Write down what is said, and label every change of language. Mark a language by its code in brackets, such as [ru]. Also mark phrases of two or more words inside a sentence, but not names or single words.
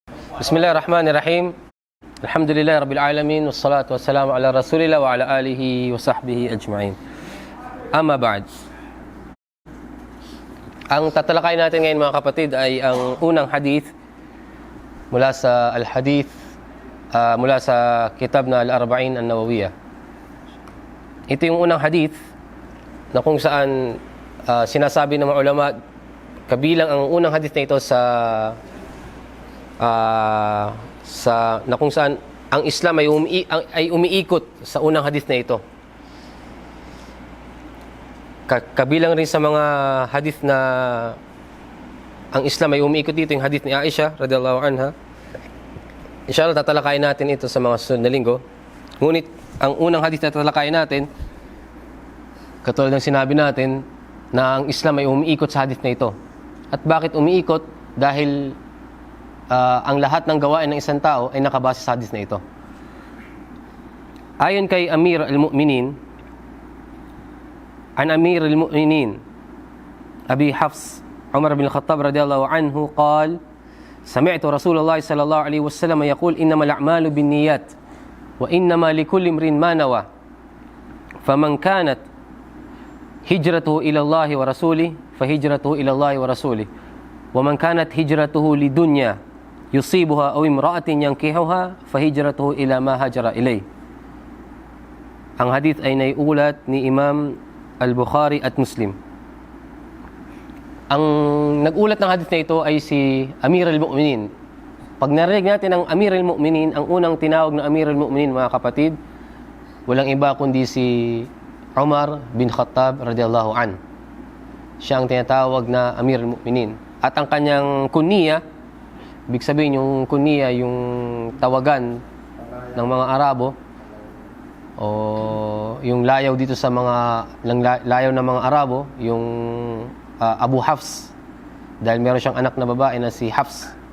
[ar] بسم الله الرحمن الرحيم. الحمد لله رب العالمين. والصلاة والسلام على رسول الله وعلى آله وصحبه أجمعين. أما بعد. [tl] Ang tatalakayin natin ngayon mga kapatid ay ang unang hadith mula sa al-hadith mula sa kitab na Al-Arba'in An-Nawawiyah. Ito yung unang hadith na kung saan sinasabi ng mga ulama, kabilang ang unang hadith na ito na kung saan ang Islam ay umiikot sa unang hadith na ito. Kabilang rin sa mga hadith na ang Islam ay umiikot dito, yung hadith ni Aisha [ar] رضي الله عنها. [tl] Inshallah tatalakayin natin ito sa mga susunod na linggo. Ngunit ang unang hadith na tatalakayin natin, katulad ng sinabi natin, na ang Islam ay umiikot sa hadith na ito. At bakit umiikot? Dahil ang lahat ng gawain ng isang tao ay nakabase sa hadith na ito. Ayon kay Amir al-Mu'minin, an Amir al-Mu'minin Abi Hafs Umar bin Khattab radhiyallahu [ar] anhu قال سمعت رسول الله صلى الله عليه وسلم يقول إنما الأعمال بالنيات وإنما لكل امرئ ما نوى فمن كانت هجرته إلى الله ورسوله فهجرته إلى الله ورسوله ومن كانت هجرته لدنيا يصيبها أو امرأة ينكحها فهجرته إلى ما هاجر إليه. [tl] Ang hadith ay naiulat ni Imam Al-Bukhari at Muslim. Ang nagulat ng hadith na ito ay si Amir al-Mu'minin. Pag narinig natin ang Amir al-Mu'minin, ang unang tinawag na Amir al-Mu'minin, mga kapatid, walang iba kundi si Umar bin Khattab [ar] رضي الله عن. [tl] Siya ang tinatawag na Amir al-Mu'minin. At ang kanyang kunniya, ibig sabihin yung kunniya, yung tawagan ng mga Arabo o yung layaw dito sa mga layaw ng mga Arabo, yung Abu Hafs, dahil meron siyang anak na babae na si Hafs.